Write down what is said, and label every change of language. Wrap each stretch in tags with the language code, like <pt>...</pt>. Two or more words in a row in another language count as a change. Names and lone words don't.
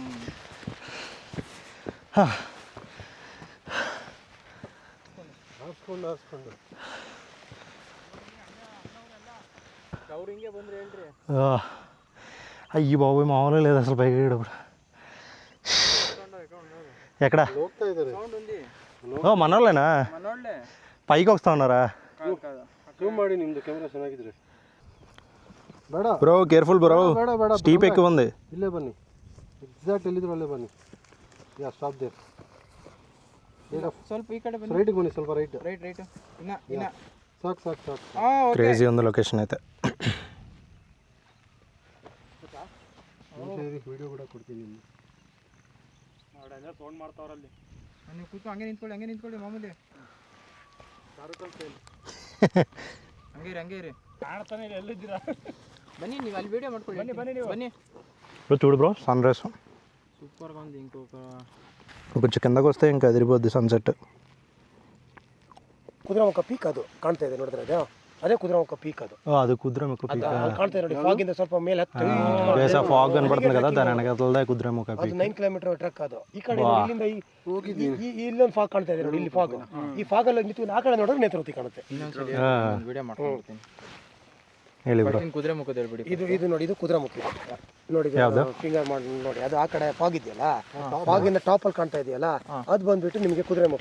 <te>అయ్యి బాబోయ్ మామూలుగా లేదు అసలు పైకి ఎక్కేటప్పుడు. ఎక్కడ మనోళ్ళేనా? పైకి వస్తా ఉన్నారా?</te> <en>bro careful bro, steep</en> <te>ఎక్కువ ఉంది.</te> <kn>ಇಲ್ಲೇ ಬನ್ನಿ, ಎಕ್ಸಾಕ್ಟ್ ಎಲ್ಲಿದ್ರು ಅಲ್ಲೇ ಬನ್ನಿ.</kn> <en>ya stop there.</en> <kn>ಸ್ವಲ್ಪ ಈ ಕಡೆ ಬನ್ನಿ, ರೈಟ್ ಬನ್ನಿ, ಸ್ವಲ್ಪ ರೈಟ್ ಇನ್ನ ಸಾಕು.</kn> <te>క్రేజీ ఉంది లొకేషన్ అయితే.</te> <kn>ವಿಡಿಯೋ ಕೂಡ ಕೊಡ್ತೀನಿ. ಫೋನ್ ಮಾಡ್ತಾವ್ರಲ್ಲಿ. ನೀವು ಕೂತು ಹಂಗೆ ನಿಂತ್ಕೊಳ್ಳಿ ಮಾಮೂಲಿ. ಹಂಗೆ ಇರಿ ಕಾಣ್ತಾನೆ ಇಲ್ಲ, ಎಲ್ಲಿದ್ದೀರಾ? ಬನ್ನಿ ನೀವು ಅಲ್ಲಿ ವಿಡಿಯೋ ಮಾಡ್ಕೊಳ್ಳಿ. ಬನ್ನಿ ನೀವು</kn> <te>చూడు బ్రో సన్ రైజ్ సూపర్గా ఉంది. ఇంకొంచెం కిందకు వస్తే ఇంకా అదిరిపోద్ది సన్సెట్.</te> <kn>ಕುದುರೆಮುಖ ಪೀಕ್ ಅದು ಕಾಣ್ತಾ ಇದೆ ನೋಡಿದ್ರೆ, ಅದೇ ಕುದುರೆಮುಖ ಪೀಕ್ ಅದು.</kn> <te>అది కుదిరేముఖ పీక్</te> <kn>ಕಾಣ್ತಾ ಇದೆ ನೋಡಿ, ಫಾಗಿಂದ ಸ್ವಲ್ಪ ಮೇಲೆ ಹತ್ತಿ</kn> <te>ఫాగ్ కనపడుతుంది కదా, దాని వెనకాలదే కుదిరేముఖ</te> <kn>ಅದು</kn> <te>పీక్.</te> <kn>9 ಕಿಲೋಮೀಟರ್ ಟ್ರಕ್ ಅದು. ಈ ಕಡೆ ಇಲ್ಲಿಂದ ಇಲ್ಲೊಂದು ಫಾಗ್ ಕಾಣ್ತಾ ಇದೆ ನೋಡಿ, ಇಲ್ಲಿ ಫಾಗ್. ಈ ಫಾಗ್ ಅಲ್ಲಿ ನಿಂತು ಆ ಕಡೆ ನೋಡಿದ್ರೆ ನೇತ್ರಾವತಿ ಕಾಣುತ್ತೆ. ವಿಡಿಯೋ ಮಾಡ್ತೀನಿ ಹೇಳಿ ಬ್ರೋ. ಕುದುರೆಮುಖದ ಹೇಳ್ಬಿಡಿ. ಇದು ನೋಡಿ, ಇದು ಕುದುರೆಮುಖ ನೋಡಿ, ಫಿಂಗರ್ ಮಾಡಿ ನೋಡಿ. ಅದು ಆ ಕಡೆ ಫಾಗ್ ಇದೆಯಲ್ಲ, ಫಾಗಿಂದ ಟಾಪ್ ಅಲ್ಲಿ ಕಾಣ್ತಾ ಇದೆಯಲ್ಲ, ಅದು ಬಂದ್ಬಿಟ್ಟು ನಿಮಗೆ ಕುದುರೆಮುಖ.</kn>